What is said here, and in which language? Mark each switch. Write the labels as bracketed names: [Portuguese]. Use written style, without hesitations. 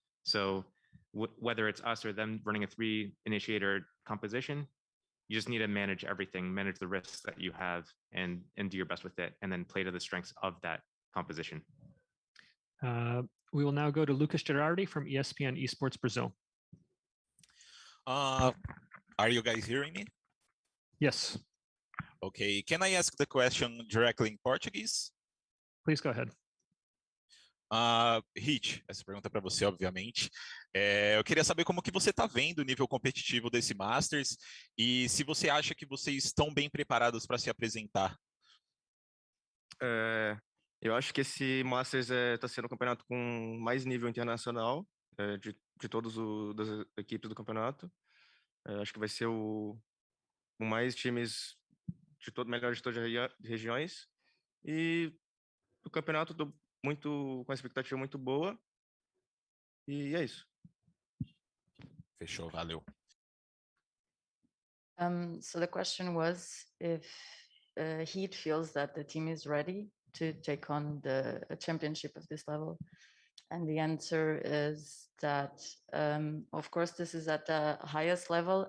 [English] So whether it's us or them running a 3 initiator composition, you just need to manage everything, manage the risks that you have, and do your best with it, and then play to the strengths of that composition. We will now go to Lucas Gerardi from ESPN Esports Brazil. Are you guys hearing me? Yes. Okay, can I ask the question directly in Portuguese? Please go ahead. [Portuguese] Hit, essa pergunta é para você, obviamente. Eu queria saber como que você está vendo o nível competitivo desse Masters e se você acha que vocês estão bem preparados para se apresentar. Eu acho que esse Masters está sendo um campeonato com mais nível internacional de todas as equipes do campeonato. Acho que vai ser com mais times melhores de todas as regiões, e o campeonato com uma expectativa muito boa, e é isso. Fechou, valeu. [English] So the question was if Heat feels that the team is ready to take on the championship of this level. And the answer is that, of course, this is at the highest level.